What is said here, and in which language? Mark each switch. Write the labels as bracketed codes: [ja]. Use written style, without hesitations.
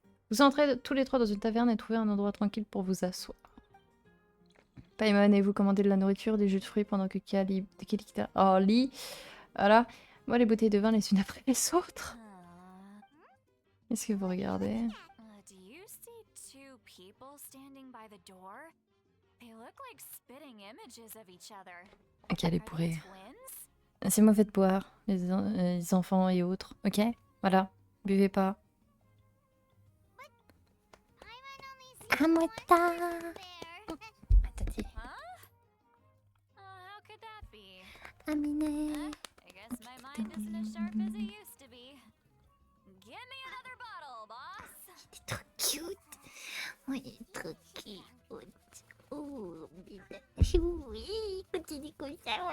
[fr] Vous entrez tous les trois dans une taverne et trouvez un endroit tranquille pour vous asseoir. Paimon et vous commandez de la nourriture, des jus de fruits pendant que Kali quitte Orly. Voilà. Moi, les bouteilles de vin les unes après les autres. Est-ce que vous regardez? [en] Do you see two people standing by the door? They look like spitting images of each other. [fr] Ok, elle est [en] Are they [fr] bourrée. [en] twins? [fr] C'est mauvais de boire, les enfants et autres. Ok? Voilà. Buvez pas. Amota. Tati. [en] Huh? How could that be? Aminé. I guess my mind isn't as sharp as it used to be. Give me another bottle, boss. [fr] Il est trop cute. Oui, il est trop cute. Oh, oui, continue comme ça.